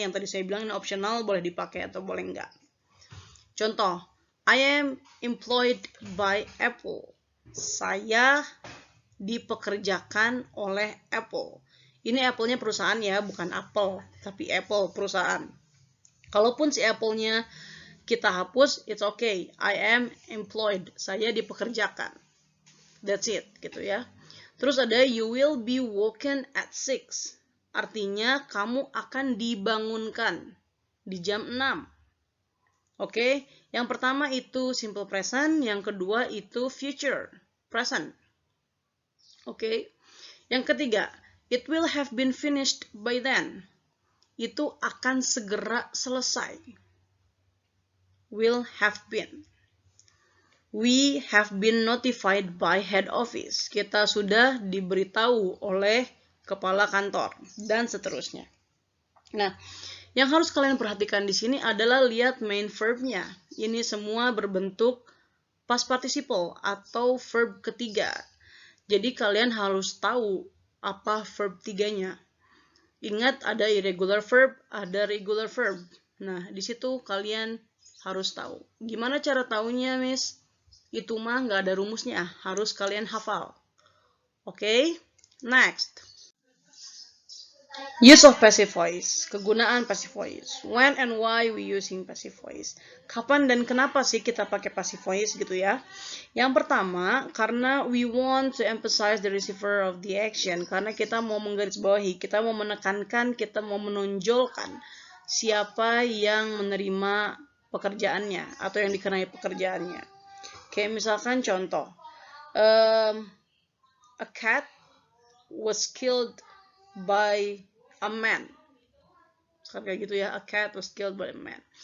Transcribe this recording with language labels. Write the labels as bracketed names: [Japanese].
[Indonesian] Yang tadi saya bilang ini optional, boleh dipakai atau boleh enggak. [English] Contoh, I am employed by Apple. [Indonesian] Saya dipekerjakan oleh Apple. Ini Apple-nya perusahaan ya, bukan Apple, tapi Apple perusahaan. Kalaupun si Apple-nya kita hapus, [English] it's okay. I am employed. [Indonesian] Saya dipekerjakan. [English] That's it, [Indonesian] gitu ya. Terus ada [English] you will be woken at 6. [Indonesian] Artinya kamu akan dibangunkan di jam 6. Oke, yang pertama itu simple present, yang kedua itu future present. Oke, yang ketiga, [English] it will have been finished by then. [Indonesian] Itu akan segera selesai. [English] Will have been. We have been notified by head office. [Indonesian] Kita sudah diberitahu oleh kepala kantor dan seterusnya. Nah, yang harus kalian perhatikan di sini adalah lihat main verb-nya. Ini semua berbentuk past participle atau verb ketiga. Jadi kalian harus tahu apa verb tiganya. Ingat ada irregular verb, ada regular verb. Nah, di situ kalian harus tahu. Gimana cara taunya, Miss? Itu mah nggak ada rumusnya, harus kalian hafal. Oke, next. Use of passive voice, kegunaan passive voice. [English] When and why we using passive voice? [Indonesian] Kapan dan kenapa sih kita pakai passive voice gitu ya? Yang pertama, karena [English] we want to emphasize the receiver of the action. [Indonesian] Karena kita mau menggarisbawahi, kita mau menekankan, kita mau menonjolkan siapa yang menerima pekerjaannya atau yang dikenai pekerjaannya. Kayak misalkan contoh, [English] a cat was killed by a man. [Indonesian] Kayak gitu ya, [English] a cat was killed by a man.